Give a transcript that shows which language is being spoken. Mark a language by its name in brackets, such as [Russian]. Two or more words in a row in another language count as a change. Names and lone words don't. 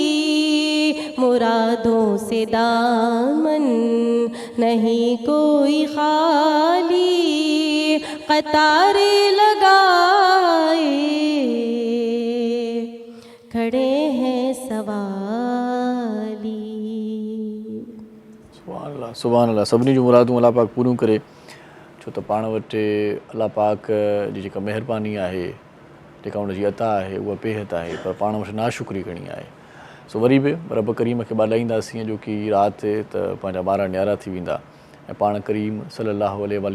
[Urdu] مرادوں سے دامن نہیں کوئی خالی، قطاریں لگائے کھڑے ہیں سوالی۔ [Arabic] سبحان اللہ [Sindhi] सभिनी जूं मुरादूं अलाह पाक पूरियूं करे, छो त पाण वटि अलाह पाक जी जेका महिरबानी आहे, जेका उन जी अता आहे, उहा बेहद आहे, पर पाण वटि नाशुक्री घणी आहे। सो वरी बि रब करीम खे ॿाॾाईंदासीं जो की राति त पंहिंजा ॿार न्यारा थी वेंदा ऐं पाण करीम [Arabic] صلى الله عليه